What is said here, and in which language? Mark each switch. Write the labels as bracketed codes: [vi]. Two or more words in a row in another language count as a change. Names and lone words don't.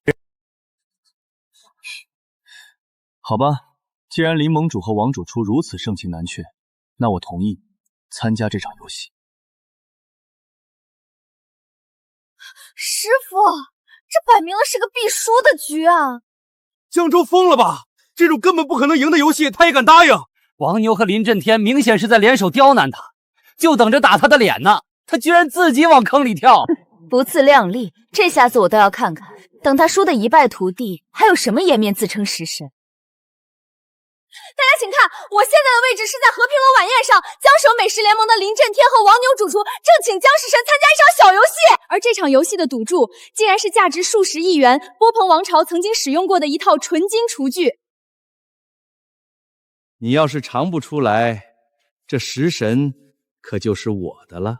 [zh] 好吧。既然林盟主和王主廚如此盛情難卻，那我同意參加這場遊戲。師傅，這擺明了是個必輸的局啊！江州瘋了吧？這種根本不可能贏的遊戲，他也敢答應？王牛和林震天明顯是在聯手刁難他，就等着打他的臉呢。他居然自己往坑裡跳，不自量力，這下子我倒要看看，等他輸得一敗塗地，還有什麼顏面自稱食神？大家請看，我現在的位置是在和平樓晚宴上，江省美食聯盟的林震天和王牛主廚正請江食神參加一場小遊戲，而這場遊戲的賭注竟然是價值數十億元波旁王朝曾經使用過的一套純金廚具。你要是嘗不出來，這食神可就是我的了。